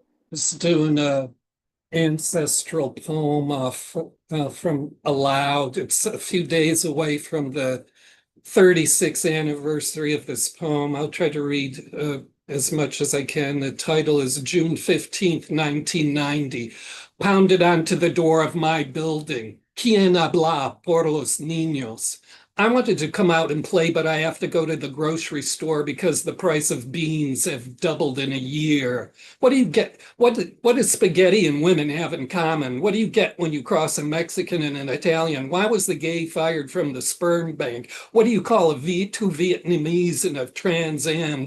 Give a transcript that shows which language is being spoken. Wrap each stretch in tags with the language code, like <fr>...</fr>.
<en>Just doing a ancestral poem from Aloud. It's a few days away from the 36th anniversary of this poem. I'll try to read as much as I can. The title is June 15th, 1990. Pounded onto the door of my building.</en> <es>Quien habla por los niños?</es> <en>I wanted to come out and play, but I have to go to the grocery store because the price of beans have doubled in a year. What do you get? What does spaghetti and women have in common? What do you get when you cross a Mexican and an Italian? Why was the gay fired from the sperm bank? What do you call two Vietnamese in a Trans Am?</en>